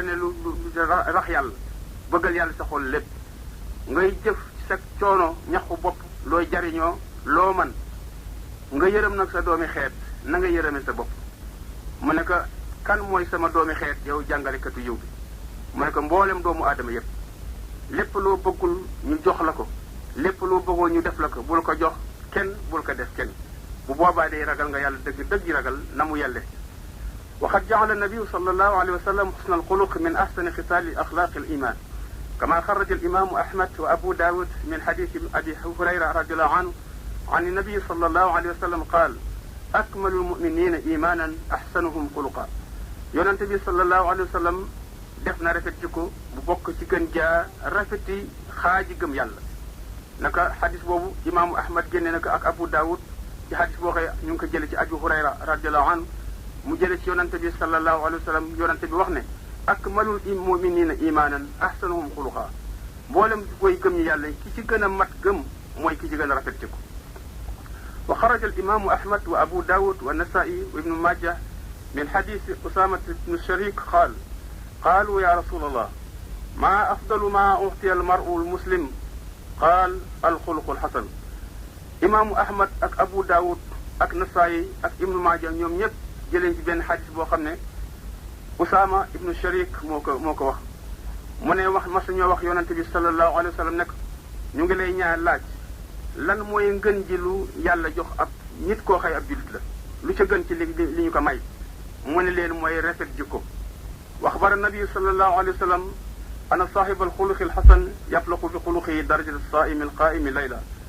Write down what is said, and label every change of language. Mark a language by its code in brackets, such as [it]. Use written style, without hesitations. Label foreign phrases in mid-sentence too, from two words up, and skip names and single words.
[wo] ne lu rax yàlla bëggal yàlla sa xol lépp ngay jëf ci sa coono ñaxu bopp looy jariñoo loo man nga yërëm nag sa doomi xeet na nga yërëme sa bopp mu ne ko kan mooy sama doomi xeet yow jàngalekatu yiw bi mu ne ko mboolem doomu aadama yépp lépp loo bëggul ñu jox la ko lépp loo bëggoon ñu def la ko bul ko jox kenn bul ko def kenn bu boobaa day ragal nga yàlla dëgg ragal na mu yelle [ar] وقد جعل النبي صلى الله عليه وسلم حسن الخلق من أحسن خصال أخلاق الإيمان كما خرج الإمام أحمد وأبو داود من حديث أبي هريرة رضي الله عنه عن النبي صلى الله عليه وسلم قال أكمل المؤمنين إيمانا أحسنهم خلقا [wo] yonent bi [ar] صلى الله عليه وسلم [wo] def na rafet jikko bu bokk ci gën jaa rafeti xaaji gëm yàlla naka xadis boobu imaamu Ahmad génne na ko ak Abu Daawud ci xadis boo xëy ñu ngi ko jële ci Abu Hurayra [ar] رضي الله عنه [wo] mu jële ci yonante bi [ar] صلى الله عليه وسلم [wo] yonante bi wax ne [ar] أكمل المؤمنين إيمانا أحسنهم خلقا [wo] mboolem koy gëm ñi yàlla ki ci gën a mat gëm mooy ki ci gën a rafet jikko [ar] وخرج الإمام أحمد وأبو داود والنسائي وابن ماجه من حديث أسامة بن شريك قال قالوا يا رسول الله ما أفضل ما أوتي المرء المسلم قال الخلق الحسن [wo] imaamu ahmad ak abu dawud ak nasai ak ibnu majah ñoom ñëpp jëleen ci benn xadis boo xam ne Usaama ibnu Sharik moo ko wax mu ne mas ñoo wax yonante bi [ar] صلى الله عليه وسلم [wo] nekk ñu ngi lay ñaar laaj lan mooy ngën ji lu yàlla jox ab nit koo xëy ab jullit la lu ca gën ci li ñu ko may mu ne leen mooy rafet jikko [ar] وأخبر النبي صلى الله عليه وسلم أن صاحب الخلق الحسن يبلغ في خلقه درجة الصائم القائم ليلا